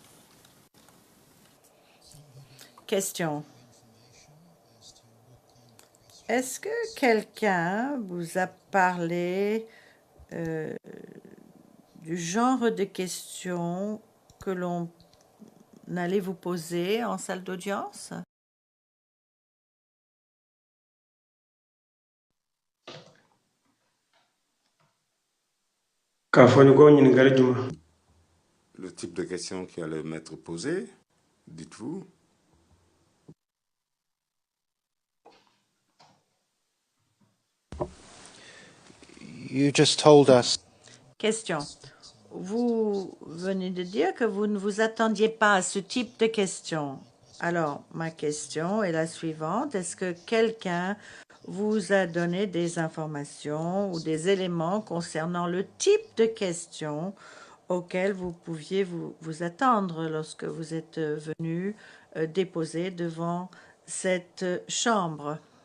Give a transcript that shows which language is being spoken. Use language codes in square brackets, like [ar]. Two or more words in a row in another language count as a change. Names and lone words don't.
[fr] Question. Est-ce que quelqu'un vous a parlé du genre de questions que l'on allait vous poser en salle d'audience? [bm] k'a fɔ ni ko ɲininkali jumɛn? [fr] Le type de question qui allait m'être posée, dites-vous. [en] you just told us [fr] Question. Vous venez de dire que vous ne vous attendiez pas à ce type de questions. Alors, ma question est la suivante. Est-ce que quelqu'un vous a donné des informations ou des éléments concernant le type de questions auxquelles vous pouviez vous attendre lorsque vous êtes venu déposer devant cette chambre?